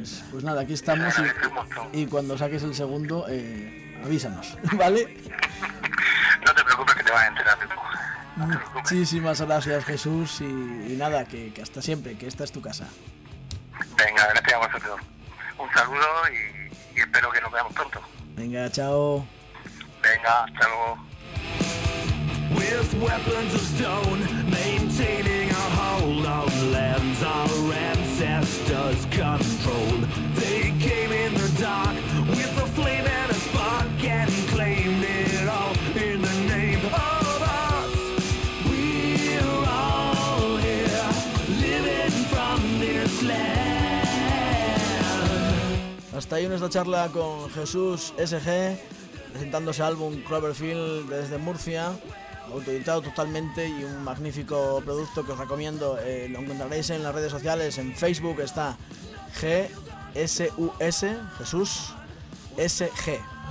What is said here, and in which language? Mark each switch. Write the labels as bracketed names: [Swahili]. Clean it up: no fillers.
[Spanish] Pues nada, aquí estamos y cuando saques el segundo, avísanos, ¿vale? No te preocupes que te vas a enterar. Muchísimas gracias, Jesús, y nada, que hasta siempre, que esta es tu casa. Venga, gracias a vosotros. Un saludo y espero que nos veamos pronto. Venga, chao. Venga, hasta luego. [English] With weapons of stone, maintaining a hold of lands our ancestors controlled. They came in the dark with a flame and a spark and claimed it all in the name of us. We're all here, living from this land. [Spanish] Hasta ahí nuestra charla con Jesús SG, presentando ese álbum Cloverfield desde Murcia. autoeditado totalmente y un magnífico producto que os recomiendo. Lo encontraréis en las redes sociales, en Facebook está GSUS, Jesús SG.